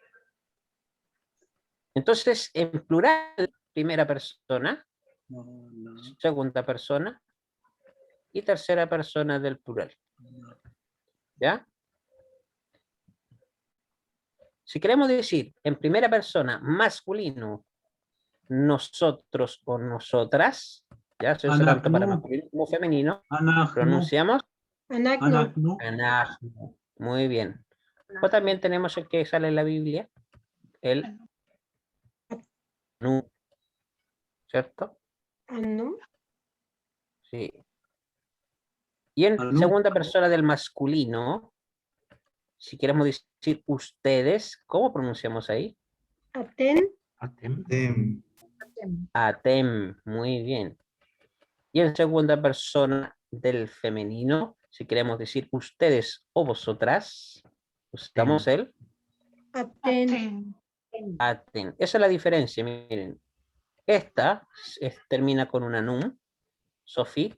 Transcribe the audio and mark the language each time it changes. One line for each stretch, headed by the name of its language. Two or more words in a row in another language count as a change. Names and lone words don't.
Spanish: Entonces, en plural, primera persona, segunda persona y tercera persona del plural. ¿Ya? Si queremos decir en primera persona masculino, nosotros o nosotras, ya se usa tanto para
Hebrew: Anaknu.
Spanish: masculino como femenino,
Hebrew: Anaknu.
Spanish: pronunciamos
Hebrew: Anacno. Anaknu. anahnu.
Spanish: Muy bien. O también tenemos el que sale en la Biblia, el nu, ¿cierto?
Hebrew: Anu.
Spanish: Sí. Y en
Hebrew: Anu.
Spanish: segunda persona del masculino, si queremos decir ustedes, ¿cómo pronunciamos ahí?
Hebrew: Aten. Atem. Dem. Atem,
Spanish: muy bien. Y en segunda persona del femenino, si queremos decir ustedes o vosotras, usamos el
Hebrew: Aten. aten.
Spanish: Esa es la diferencia, miren. Esta termina con una
Hebrew: num, sofit.